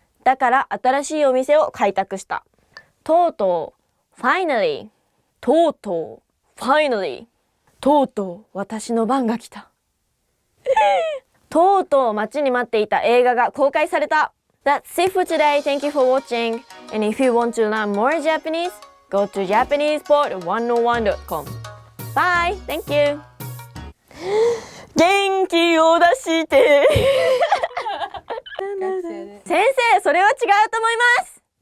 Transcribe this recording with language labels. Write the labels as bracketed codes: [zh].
[ja] だから新しいお店を開拓した。とうとう [en] finally [ja] とうとう finally とうとう私の番が来た。とうとう待ちに待っていた映画が公開された。 [en] That's it for today. Thank you for watching. And if you want to learn more Japanese, go to JapanesePod101.com. Bye. Thank you. [ja] 元気を出して先生、それは違うと思います。